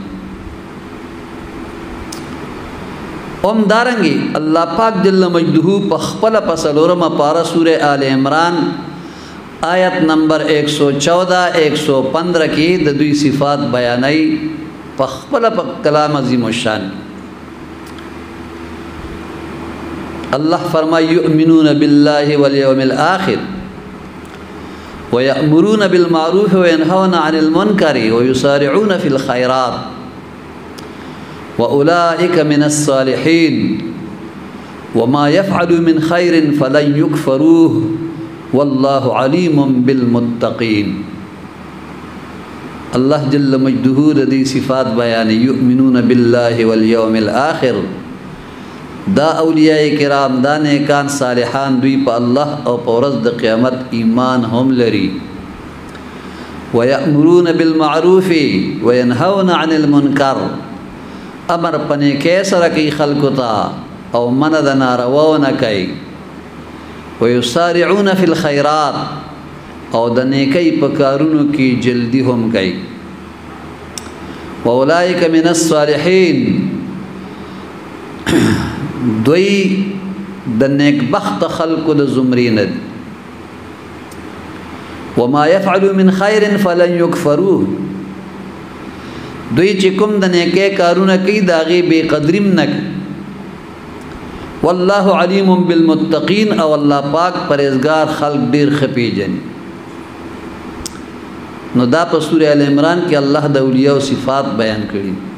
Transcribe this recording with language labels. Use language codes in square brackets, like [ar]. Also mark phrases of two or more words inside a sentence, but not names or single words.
[ps] دارنګي الله پاک [ar] جل مجدہ [ps] په خپل پسلورمه پارا [ar] سورہ آل عمران [ps] آیت نمبر 114 115 کې د دوی صفات بیانای په خپل [ar] کلام عظیم الشان. الله فرمای یؤمنون بالله والیوم الآخر ويأمرون بالمعروف وينهون عن المنكر ويسارعون في الخيرات وأولئك من الصالحين وما يفعلوا من خير فلن يكفروه والله عليم بالمتقين. [ps] الله [ar] جل مجدہ [ps] دی صفات بیان [ar] یؤمنون بالله والیوم الآخر. [ps] دا [ar] اولیاء کرام [ps] دا نیکان صالحان دوی په الله او په ورځ د قیامت ایمان هم لري. [ar] ويأمرون بالمعروف وينهون عن المنکر، [ps] امر پنه کې سره کوي خلکو ته او من د نارواو نه کوي. [ar] ويسارعون في الخيرات، [ps] او د نیکی په کارونو کې جلدی هم کوي. [ar] واولئک من الصالحین، [ps] دوی د نیک بخت خلقو د زمرین دي. [ar] وما يفعلوا من خير فلن يكفروه، [ps] دوی چې کوم د نیکی کارونه کوي د هغې بې قدریم نه کوي. [ar] والله علیم بالمتقین، [ps] او الله پاک پرهیزګار خلق ډیر ښه پیژني. نو دا په [ar] سورہ آل عمران [ps] کې الله د اولیاء صفات بیان کړي.